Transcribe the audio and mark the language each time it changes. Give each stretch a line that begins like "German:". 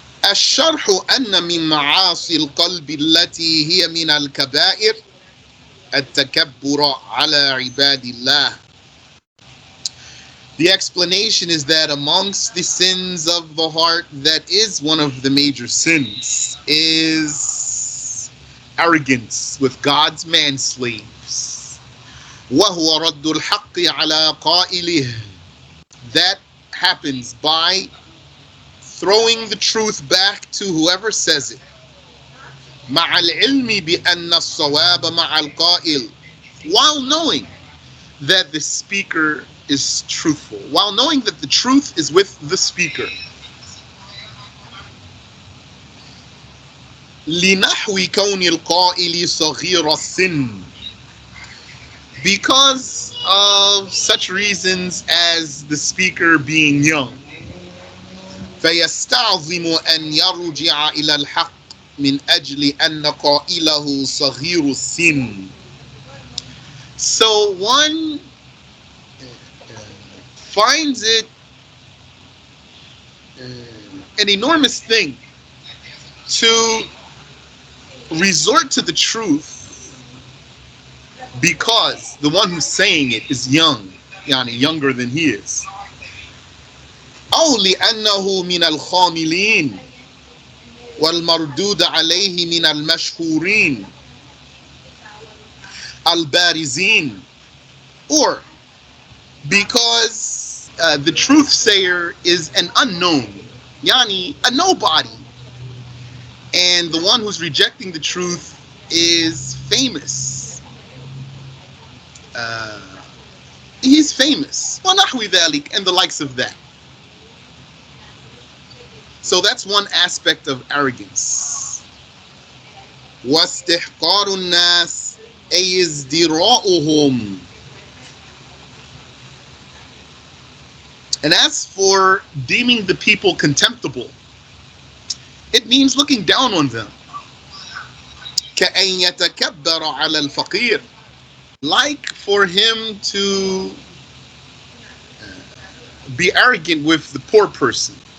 Arabic: الشرح أن من معاصي القلب التي هي من الكبائر التكبر على عباد الله.
English: The explanation is that amongst the sins of the heart, that is one of the major sins, is arrogance with God's manslaves.
Arabic: وَهُوَ رَدُّ الْحَقِّ عَلَى قَائِلِهِ,
English: that happens by throwing the truth back to whoever says it.
Arabic: مع العلم بأن الصواب مع القائل,
English: while knowing that the speaker is truthful, while knowing that the truth is with the speaker.
Arabic: لنحو كون القائل صغير السن,
English: because of such reasons as the speaker being young.
Arabic: فيستعظم أن يرجع إلى الحق من أجل أن قائله صغير السن.
English: So one finds it an enormous thing to resort to the truth because the one who's saying it is young, yani younger than he is.
Arabic: أو لأنه من الخاملين والمردود عليه من المشهورين البارزين,
English: or because the truth sayer is an unknown, yani a nobody, and the one who's rejecting the truth is famous. He's famous,
Arabic: وَنَحْوِ ذَلِكَ,
English: and the likes of that. So that's one aspect of arrogance.
Arabic: وَاسْتِحْقَارُ النَّاسِ أي ازدراؤهم.
English: And as for deeming the people contemptible, it means looking down on them.
Arabic: كأن يتكبر على الفقير,
English: like for him to be arrogant with the poor person.